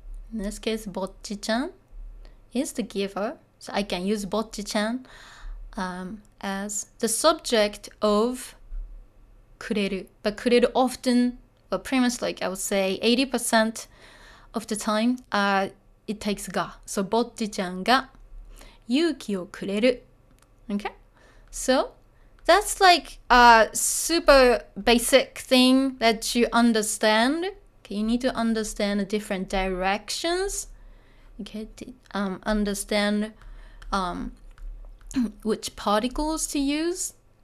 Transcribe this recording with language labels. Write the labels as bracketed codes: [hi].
[en] In this case, Bocchi-chan is the giver. So I can use Bocchi-chan as the subject of kureru. But kureru often well, pretty much like I would say 80% of the time, it takes が. [ja] So, ぼっちちゃんが勇気をくれる. [en] Okay? So, that's like a super basic thing that you understand. Okay, you need to understand the different directions. Okay, to understand which particles to use.